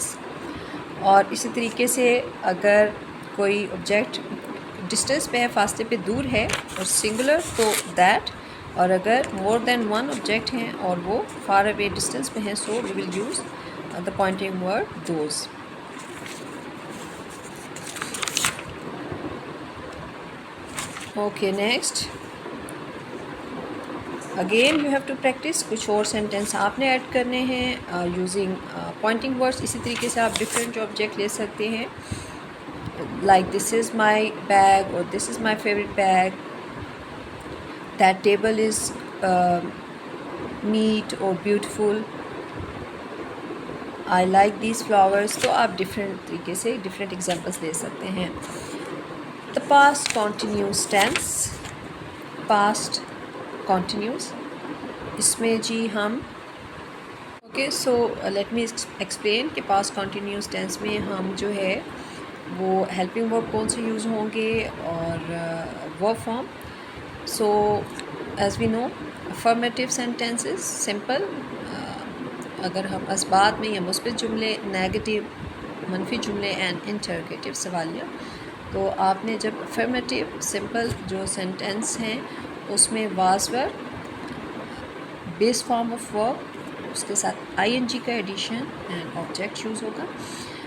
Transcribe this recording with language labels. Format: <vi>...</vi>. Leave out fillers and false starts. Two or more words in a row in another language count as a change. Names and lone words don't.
<ur>اور اسی طریقے سے اگر کوئی</ur> <en>object distance</en> <ur>پہ ہے، فاصلے پہ دور ہے اور singular تو that، اور اگر</ur> <en>more than one object</en> <ur>ہیں اور وہ</ur> <en>far away distance</en> <ur>پہ ہیں,</ur> <en>so we will use the pointing word those. Okay, next again you have to practice.</en> <ur>کچھ اور سینٹینس آپ نے ایڈ کرنے ہیں</ur> <en>using pointing words.</en> <ur>اسی طریقے سے آپ ڈیفرنٹ جو آبجیکٹ لے سکتے ہیں، لائک</ur> <en>this is my bag</en> <ur>اور</ur> <en>this is my favorite bag. That table is neat or beautiful. I like these flowers.</en> <ur>تو آپ ڈیفرنٹ طریقے سے ڈیفرنٹ ایگزامپلز لے سکتے ہیں.</ur> <en>The past continuous tense, past continuous,</en> <ur>اس میں جی ہم اوکے,</ur> <en>so let me explain</en> <ur>کہ</ur> <en>past continuous tense</en> <ur>میں ہم جو ہے وہ</ur> <en>helping verb</en> <ur>کون سے یوز ہوں گے اور</ur> <en>verb form. So, as we know, affirmative sentences simple,</en> <ur>اگر ہم اثبات میں یا مثبت جملے، نیگیٹو منفی جملے</ur> <en>and interrogative</en> <ur>سوالیہ، تو آپ نے جب affirmative سمپل جو سینٹینس ہیں اس میں</ur> <en>was verb, base form of verb,</en> <ur>اس کے ساتھ ing کا ایڈیشن</ur> <en>and object</en> <ur>یوز ہوگا.</ur>